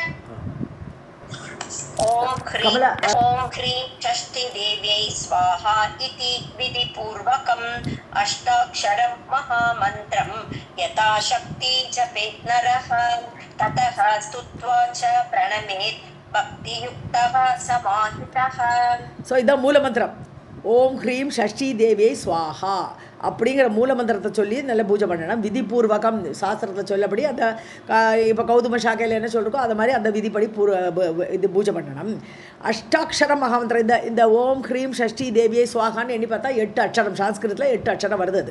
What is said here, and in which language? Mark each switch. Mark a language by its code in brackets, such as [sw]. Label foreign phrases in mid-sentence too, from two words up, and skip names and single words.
[sa] ओम ह्रीं षष्ठी देव्यै स्वाहा इति विधिपूर्वकम् अष्टाक्षरं महामन्त्रं यथाशक्ति जपेत् नरः ततः स्तुत्वा च प्रणमेत् भक्तियुक्तः समाहितः. [ta] ஸோ இதான் மூலமந்திரம். [sa] ओम् ह्रीं षष्ठी देव्यै स्वाहा [ta] அப்படிங்கிற மூலமந்திரத்தை சொல்லி நல்ல பூஜை பண்ணணும். விதிபூர்வகம் சாஸ்திரத்தை சொல்லப்படி அந்த இப்போ கௌதும சாக்கையில் என்ன சொல்லிருக்கோ அது மாதிரி அந்த விதிப்படி இது பூஜை பண்ணணும். [sa] अष्टाक्षरं महामन्त्रं [ta] இந்த [sa] ओम् ह्रीं षष्ठी देव्यै [ta] ஸ்வாகான்னு எண்ணி பார்த்தா 8 அட்சரம், சான்ஸ்கிருத்தில் 8 அட்சரம் வருது அது.